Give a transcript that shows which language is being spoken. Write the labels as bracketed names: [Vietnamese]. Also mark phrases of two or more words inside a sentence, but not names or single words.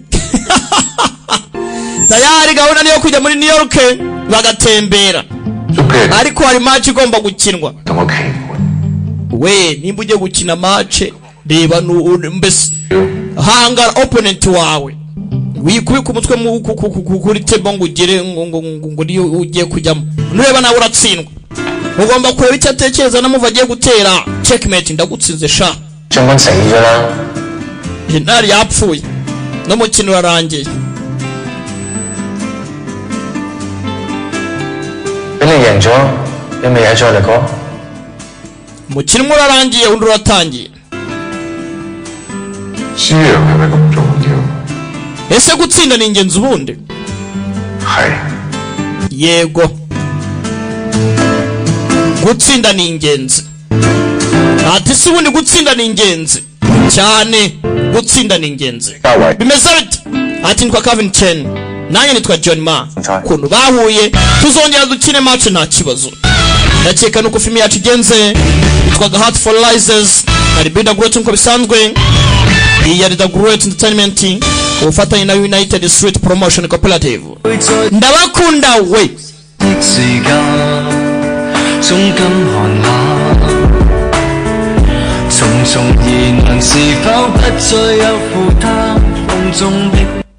[Kinyarwanda] tayari gahunda niyo kujya muri New York bagatembera ariko hari match igomba gukinwa we nimba ujye gukina match reba mbese hangara opponent wawe wikubika umutwe kuri table ngo ugire ngo niyo ugiye kujyamo nureba nawe uratsindwa ugomba kureba icyo atekereza namuva agiye gutera checkmate ndagutsinze sha [Cantonese] 將軍死咗啦 [Kinyarwanda] Henari yapfuye n'umukino urarangiye. [Cantonese] 俾你贏咗，你咪嘢再嚟講。 [Kinyarwanda] umukino umwe urarangiye undi uratangiye. [Cantonese] 輸贏係咪咁重要？ [Kinyarwanda] ese gutsinda ni ingenzi ubundi? [Cantonese] 係。 [Kinyarwanda] yego gutsinda ni ingenzi. ati si ubundi gutsinda ni ingenzi cyane, gutsinda ni ingenzi. bimeze bite? ati nitwa Calvin Chen, nanjye nitwa John Ma. kuntu bahuye tuzongera dukine match nta kibazo. ndakeka nuko filime yacu igenze. yitwaga Heart for Lies na Bida Great nko bisanzwe. iyi yari The Great Entertainment ubufatanye na United Street Promotion Cooperative. ndabakunda we. [Cantonese] 時間總感寒冷，重重疑難是否不再有負擔，風中的